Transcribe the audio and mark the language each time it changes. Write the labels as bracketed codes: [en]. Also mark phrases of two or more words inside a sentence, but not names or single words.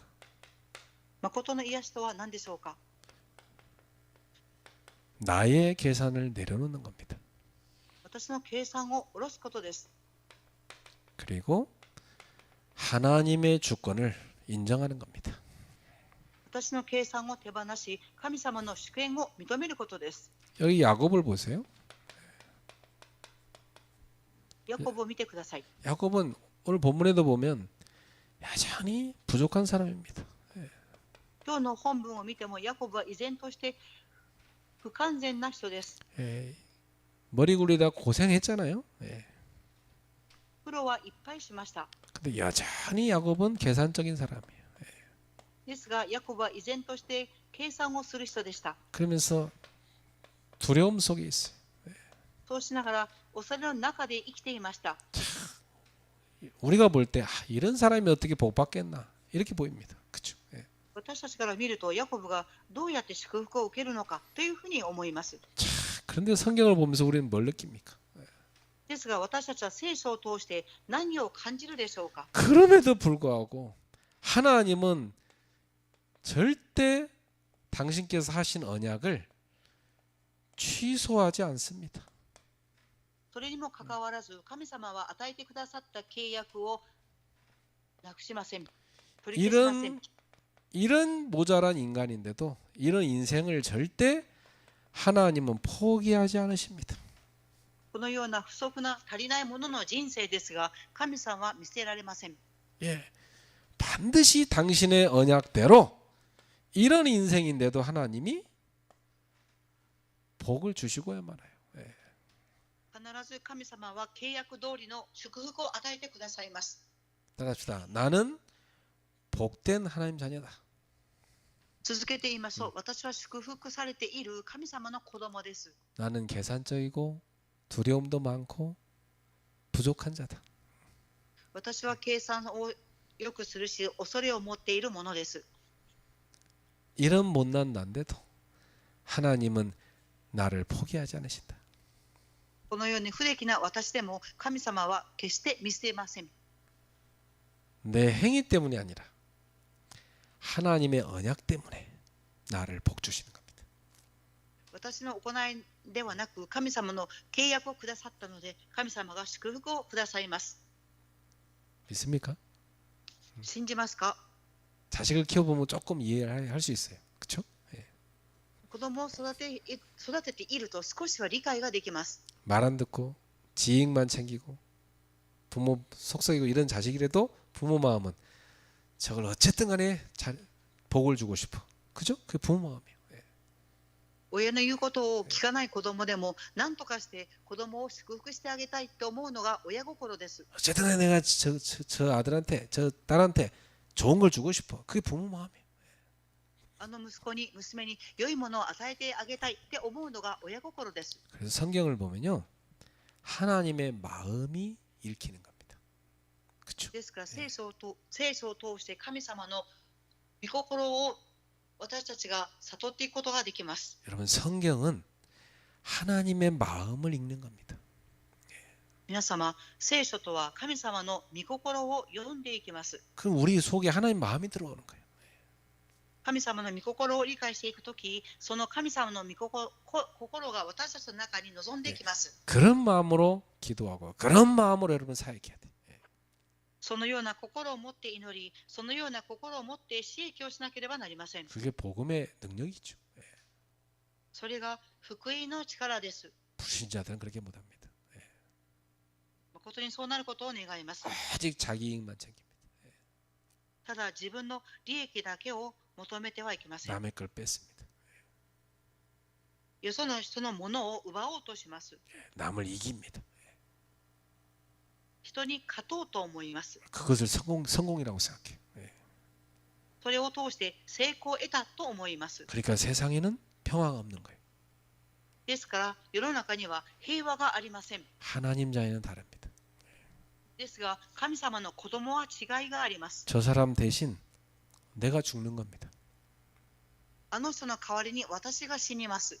[ja] 誠の癒しとは何でしょうか？ [ko] 나의 계산을 내려놓는 겁니다. [ja] 私の計算を下ろすことです。 [ko] 그리고 하나님의 주권을 인정하는 겁니다. [ja] 私の計算を手放し、神様の主権を認めることです。 [ko] 여기 야곱을 보세요. [ja] ヤコブを見てください。 [ko] 야곱은 오늘 본문에도 보면 여전히 부족한 사람입니다. [ja] 今日の本文を見ても、ヤコブは依然として不完全な人です。 [ko] 예, 머리 굴리다 고생했잖아요. 예. [ja] 苦労はいっぱいしました。 [ko] 근데 여전히 야곱은 계산적인 사람이에요. [ja] ですが、ヤコブは依然として計算をする人でした。 [ko] 그러면서 두려움 속에 있어요. [ja] そうしながら、恐れの中で生きていました。 [ko] 우리가 볼 때 이런 사람이 어떻게 복 받겠나 이렇게 보입니다. 그렇죠? 예. [ja] 私たちから見ると、ヤコブがどうやって祝福を受けるのかというふうに思います。 [ko] 그런데 성경을 보면서 우리는 뭘 느낍니까? [ja] ですが、私たちは聖書を通して何を感じるでしょうか。 [ko] 그럼에도 불구하고 하나님은 절대 당신께서 하신 언약을 취소하지 않습니다. [ja] それにもかかわらず、神様は与えてくださった契約をなくしません。取り消しません。 [ko] 이런 모자란 인간인데도 이런 인생을 절대 하나님은 포기하지 않으십니다. [ja] このような不足な足りないものの人生ですが、神様は見捨てられません。 [ko] 예, 반드시 당신의 언약대로 이런 인생인데도 하나님이 복을 주시고야 말아요. 예. [ja] 必ず神様は契約通りの祝福を与えてくださいます。 [ko] 따라합시다. 나는 복된 하나님 자녀다. [ja] 続けて言いましょう。私は祝福されている神様の子供です。 [ko] 나는 계산적이고 두려움도 많고 부족한 자다. [ja] 私は計算をよくするし、恐れを持っているものです。 [ko] 이런 못난 난데도 하나님은 나를 포기하지 않으신다. [ja] このように不出来な私でも神様は決して見捨てません。 [ko] 내 행위 때문이 아니라 하나님의 언약 때문에 나를 복 주시는 겁니다. [ja] 私の行いではなく、神様の契約をくださったので、神様が祝福をくださいます。 [ko] 믿습니까? [ja] 信じますか？ [ko] 자식을 키워보면 조금 이해를 할 수 있어요. 그렇죠? 예. [ja] 子供を育てていると少しは理解ができます。 [ko] 말 안 듣고 지익만 챙기고 부모 속썩이고 이런 자식이라도 부모 마음은 저걸 어쨌든 간에 복을 주고 싶어. 그죠? 그게 부모 마음이에요. 예. [ja] 親の言うことを聞かない子供でも、何とかして子供を祝福してあげたいと思うのが親心です。 [ko] 어쨌든 간에 내가 저 아들한테 저 딸한테 좋은 걸 주고 싶어. 그게 부모 마음이에요. [ja] あの息子に娘に良いものを与えてあげたいって思うのが親心です。 [ko] 그래서 성경을 보면요. 하나님의 마음이 읽히는 겁니다. 그렇죠? [ja] ですから聖書を通して神様の御心を私たちが悟っていくことができます。 [ko] 여러분 성경은 하나님의 마음을 읽는 겁니다. [ja] 皆様、聖書とは神様の御心を読んでいきます。 [ko] 그럼 우리 속에 하나님 마음이 들어오는 거예요. [ja] 神様の御心を理解していくとき、その神様の御心が私たちの中に望んでいきます。 [ko] 그런 마음으로 기도하고 그런 마음으로 여러분 사역해야 돼. [ja] そのような心を持って祈り、そのような心を持って刺激をしなければなりません。 [ko] 그게 복음의 능력이죠. [ja] それが福音の力です。 [ko] 불신자들은 그렇게 못합니다. [ja] 誠にそうなることを願います。 [ko] 아직 자기 이익만 챙깁니다. [ja] ただ自分の利益だけを求めてはいけません。 [ko] 남의 걸 뺏습니다. [ja] よその人のものを奪おうとします。 [ko] 남을 이깁니다. [ja] 人に勝とうと思います。 [ko] 그것을 성공이라고 생각해요. [ja] それを通して成功を得たと思います。 [ko] 그러니까 세상에는 평화가 없는 거예요. [ja] ですから世の中には平和がありません。 [ko] 하나님 자녀는 다릅니다. [ja] ですが神様の子供は違いがあります。 [ko] 저 사람 대신 내가 죽는 겁니다. [ja] あの人の代わりに私が死にます。